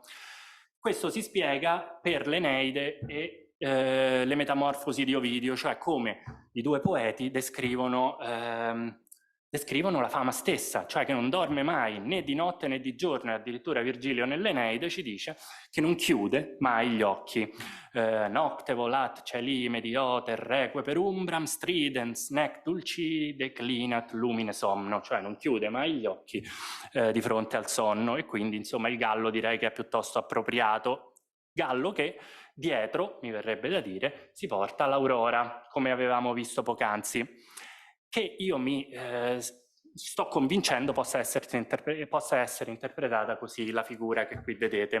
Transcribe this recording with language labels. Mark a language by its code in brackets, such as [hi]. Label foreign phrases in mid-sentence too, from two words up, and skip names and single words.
[it] Questo si spiega per l'Eneide e le metamorfosi di Ovidio, cioè come i due poeti descrivono la fama stessa, cioè che non dorme mai né di notte né di giorno, e addirittura Virgilio nell'Eneide ci dice che non chiude mai gli occhi. [la] Nocte volat celi medioter reque per umbram stridens nec dulci declinat lumine somno, [it] cioè non chiude mai gli occhi di fronte al sonno, e quindi insomma il gallo direi che è piuttosto appropriato. Gallo che dietro, mi verrebbe da dire, si porta l'aurora, come avevamo visto poc'anzi, che io mi sto convincendo possa essere interpretata così la figura che qui vedete.